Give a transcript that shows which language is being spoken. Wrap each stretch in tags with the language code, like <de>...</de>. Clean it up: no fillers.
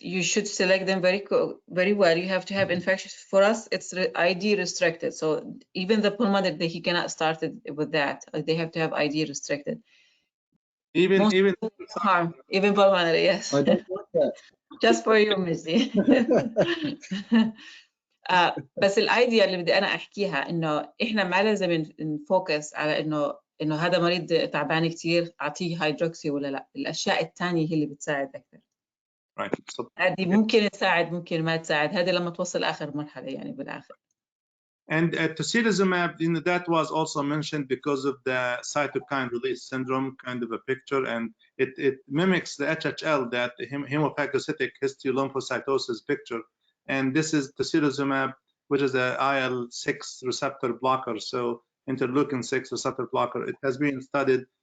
<en>You should select them very well. You have to have infectious. For us, it's ID restricted. So even the pulmonary, he cannot start it with that. They have to have ID restricted. Even harm, even pulmonary, yes. I don't want that. Just for you, Mizdi.</en> <ar>بس الايديا اللي بدي انا احكيها انه احنا ما لازم نفوكس على انه هذا مريض تعبان كثير اعطيه هيدروكسي ولا لا. الاشياء الثانيه هي اللي بتساعد اكثر. هذه ممكن تساعد ممكن ما تساعد، هذه لما توصل اخر مرحله يعني بالاخر.</ar> <en>And tocilizumab, that was also mentioned because of the cytokine release syndrome kind of a picture, and it mimics the HHL, that hemophagocytic histolymphocytosis picture. And this is tocilizumab, which is a IL-6 receptor blocker, so interleukin-6 receptor blocker. It has been studied.</en>